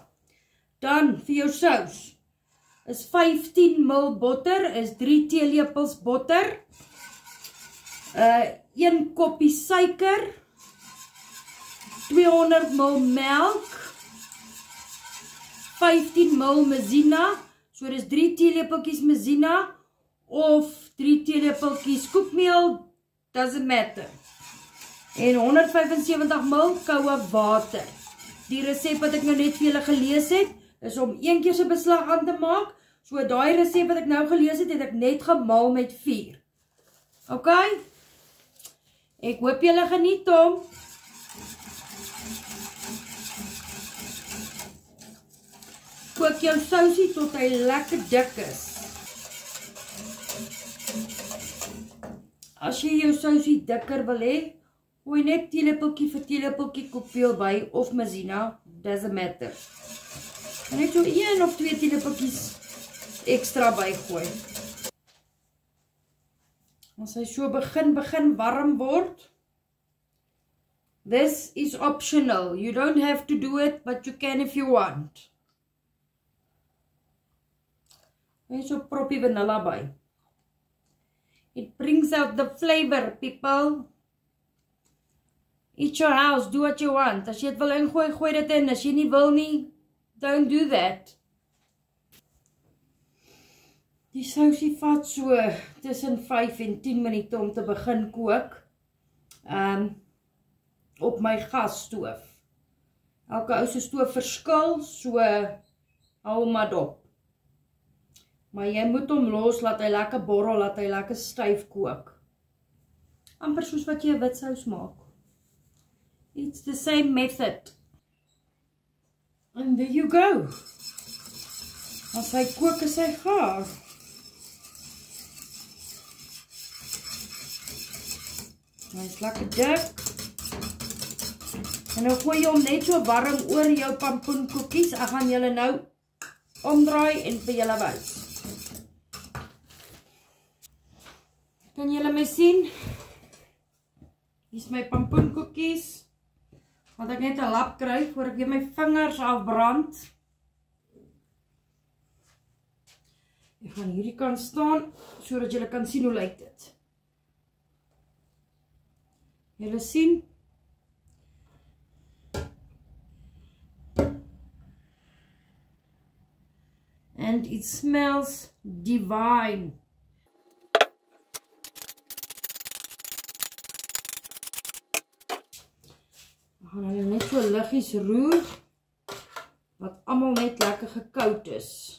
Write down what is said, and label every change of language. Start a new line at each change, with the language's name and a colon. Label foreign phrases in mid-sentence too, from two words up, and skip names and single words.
Afrikaans: Dan vir jou sous is 15 ml botter, is 3 teelepels botter, 1 koppie suiker, 200 ml melk, 15 ml mazina, so dis 3 teelepeltjies mazina, of 3 teelepeltjies koekmeel,
English: doesn't matter.
Afrikaans: En 175 ml koue water. Die resep wat ek nou net vir julle gelees het, is om 1 keer se beslag aan te maak. So daai resep wat ek nou gelees het, het ek net gemaal met 4. OK? Ek hoop julle geniet hom. Kook jou sousie tot hy lekker dik is. As jy jou sousie dikker wil hê, gooi net teelepeltjie vir teelepeltjie koekmeel by of maizena,
English: doesn't matter.
Afrikaans: En net so 1 of 2 teelepeltjies ekstra bygooi. As hy so begin warm word,
English: this is optional. You don't have to do it, but you can if you want.
Afrikaans: En so proppie vanilla by.
English: It brings out the flavor, people. Eat your house, do what you want.
Afrikaans: As jy het wil ingooi, gooi dit in. As jy nie wil nie,
English: don't do that.
Afrikaans: Die sousie vat so tussen 5 en 10 minute om te begin kook. Op my gasstoof. Elke ou se stoof verskil, so hou maar dop. Maar jy moet hom los, laat hy lekker borrel, laat hy lekker styf kook. Amper soos wat jy 'n wit sous maak.
English: It's the same method. And there you go.
Afrikaans: As hy kook is hy gaar. Hy is lekker dik. En nou gooi jy hom net so warm oor jou pampoenkoekies. Ek gaan julle nou omdraai en vir julle wys. Kan julle my sien? Hier is my pampoenkoekies. Want ek net 'n lap kry voor ek weer my vingers afbrand. Ek gaan hierdie kant staan sodat julle kan sien hoe lyk dit. Julle sien?
English: And it smells divine.
Afrikaans: We gaan hulle net so liggies roer, wat almal net lekker gekoud is.